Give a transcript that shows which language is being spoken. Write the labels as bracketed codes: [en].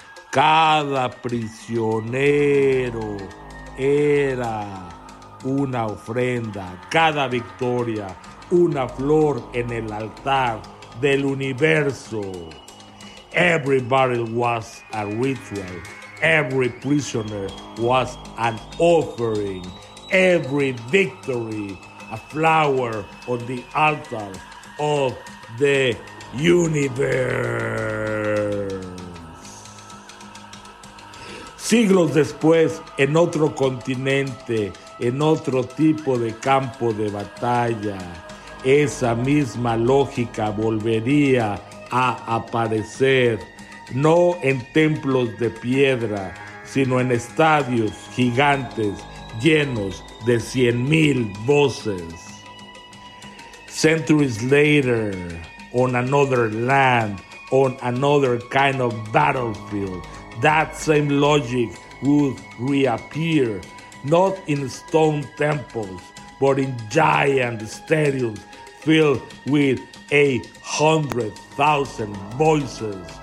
[es] Cada prisionero era una ofrenda. Cada victoria, una flor en el altar del universo. [en] Every battle was a ritual. Every prisoner was an offering, every victory a flower on the altar of the universe. [es] Siglos después, en otro continente, en otro tipo de campo de batalla, esa misma lógica volvería a aparecer. No en templos de piedra, sino en estadios gigantes llenos de 100,000 voces. [en] Centuries later, on another land, on another kind of battlefield, that same logic would reappear, not in stone temples, but in giant stadiums filled with 100,000 voices.